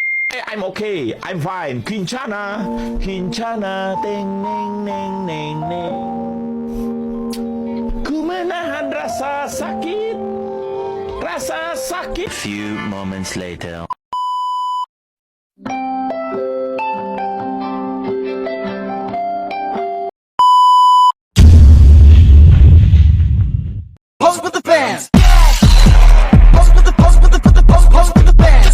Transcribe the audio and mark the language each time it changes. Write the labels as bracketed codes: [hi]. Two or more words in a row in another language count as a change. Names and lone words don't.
[en] I'm okay, I'm fine. Kincana, Kincana, teng neng neng neng neng. [id] Ku menahan rasa sakit, rasa sakit. [en] Few moments later. Pose with the fans. Pose with the pose with the pose with the fans.